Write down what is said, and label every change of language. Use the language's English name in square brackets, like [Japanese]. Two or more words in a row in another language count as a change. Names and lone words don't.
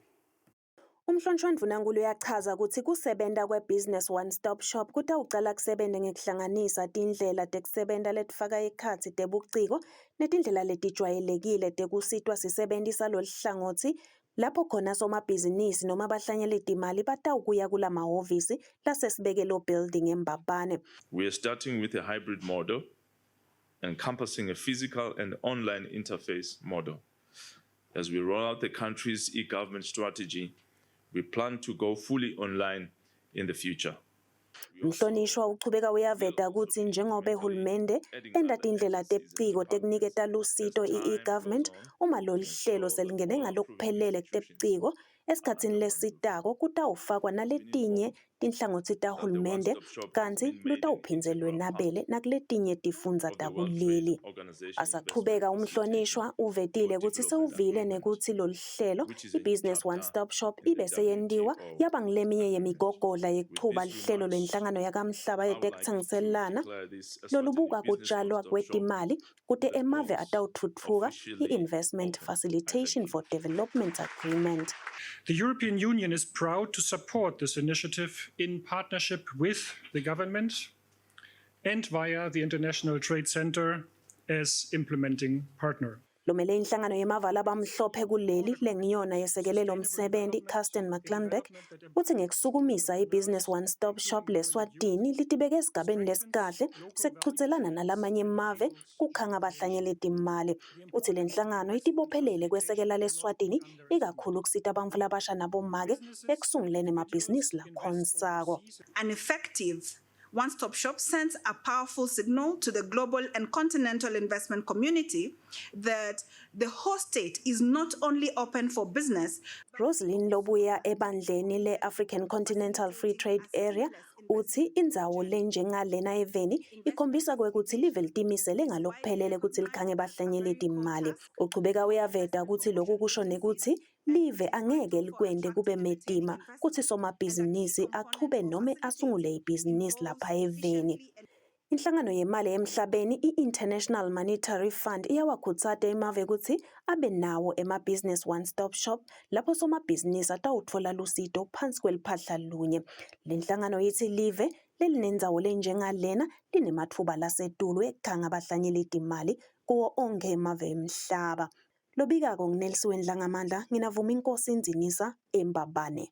[Swati] Umhlonishwa Ndvunankhulu uyachaza ukuthi kusebenta kweBusiness One Stop Shop kutawucala kusebenta ngekuhlanganisa tindlela tekusebenta letifaka ekhatsi tebuciko netindlela letijwayelekile tekusitwa sisebentisa lolihlangothi lapho khona somabhizinisi noma abahlanyeli timali batawukuya kula mahhovisi lasesibekelo building eMbabane. [English] We are starting with a hybrid model encompassing a physical and online interface model. As we roll out the country's e-government strategy, we plan to go fully online in the future. [Swati] Umhlonishwa uchubeka uyaveta ukuthi njengoba uhulumende enda tindlela tebuciko tekuniketa lusito i-government uma lo lihlelo selingene ngalokuphelele kutebuciko esikhatsini lesitako kutawufakwa naletinye tinhlangothi tahulumende kanti lutawuphindze lwenabele nakuletinye tifundza takuleli. Asachubeka umhlonishwa uvetile ukuthi sewuvile nekuthi lo lihlelo iBusiness One Stop Shop ibe seyendiwa yaba ngileminye yemigogodla yekuchuba lihlelo lwenhlangano yakamhlaba yetekutsengiselana lolubuka kutshalwa kwetimali kude emave atawuthutfuka i-Investment Facilitation for Development Agreement. [English] The European Union is proud to support this initiative in partnership with the government and via the International Trade Center as implementing partner. [Swati] Lomele inhlangano yemavala abamhlophe kuleli lengiyona yesekelelo umsebenzi Kirsten McClellanbeck uthi ngekusukumisa iBusiness One Stop Shop leSwatini litibeke esigabeni lesikahle sekuchutselana nalamanye emave kukhanga abahlanyeli timali. Uthi le nhlangano itibophelele kwesekela leSwatini ikakhulu kusita abamvu labasha nabomake ekusunguleni emabhizinisi lakhonsako. [English] An effective One-Stop Shop sends a powerful signal to the global and continental investment community that the whole state is not only open for business. [Swati] Rosalind Lobuya ebandleni le-African Continental Free Trade Area uthi indzawo lenjengalena eveni ikhombisa kwekuthi live litimisele ngalokuphelele ukuthi likhange bahlanyeleti imali. Uchubeka uyaveta ukuthi lokhu kusho nekuthi live angeke likwende kube medima kuthi somabhizinisi achube noma asungule ibhizinisi lapha eveni. Inhlangano yemali emhlabeni i-International Monetary Fund iyawakhuthaza emave ukuthi abe nawo ema- [English] business one-stop shop [Swati] lapho somabhizinisi atawutfola lusito phansi kweliphahla lunye. Le nhlangano yithi live lelinendzawo lenjengalena linematfuba lasetulu ekukhanga abahlanyeleti imali kuwo onke emave emhlaba. Lobikako nginelisiwe Ndlangamandla, nginavuma inkosi Nzinisa eMbabane.